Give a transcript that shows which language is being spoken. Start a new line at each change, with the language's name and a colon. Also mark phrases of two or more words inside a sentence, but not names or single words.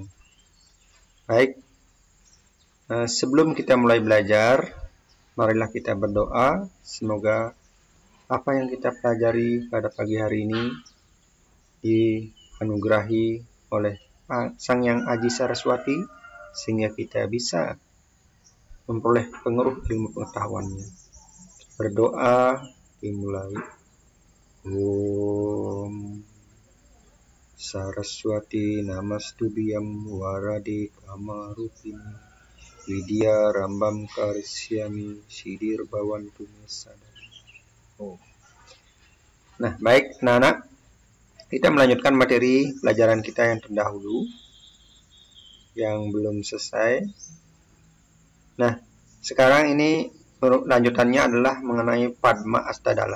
Indonesian: Baik, sebelum kita mulai belajar, marilah kita berdoa, semoga apa yang kita pelajari pada pagi hari ini dianugerahi oleh Sang Yang Aji Saraswati, sehingga kita bisa memperoleh pengaruh ilmu pengetahuannya. Berdoa dimulai.
Sanskrit: ॐ सरस्वति नमस्तुभ्यं वरदे कामरूपिणि विद्या रम्भं करिष्यामि सिद्धिर् भवतु सदा.
Indonesian: Nah, baik anak-anak, kita melanjutkan materi pelajaran kita yang terdahulu yang belum selesai. Nah, sekarang ini lanjutannya adalah mengenai Padma Astadala.